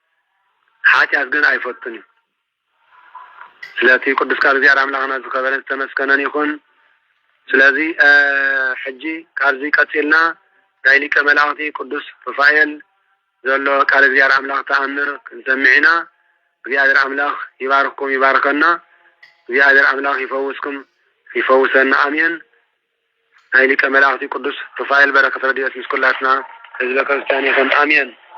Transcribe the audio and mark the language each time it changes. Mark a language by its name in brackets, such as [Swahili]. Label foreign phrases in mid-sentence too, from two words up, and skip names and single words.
[Tigrinya] ኃጢአት ግን አይፈትን እዩ ስለዚህ ቅዱስ ቃል እግዚአብሔር አምላክና ዝከበረ ተመስገነን ይሁን ስለዚህ ሕጂ ካልዚ ቀጽልና ናይ ሊቀ መላእክቲ ቅዱስ ሩፋኤል ዘሎ ቃል እግዚአብሔር አምላክ ተአምር ክንሰምዕና እግዚአብሔር አምላክ ይባርክኩም ይባርከና እግዚአብሔር አምላክ ይፈውስኩም ይፈውሰና አሜን ናይ ሊቀ መላእክቲ ቅዱስ ሩፋኤል በረከት ረድኤት ምስኩላትና ህዝበ ክርስቲያን ይሁን አሜን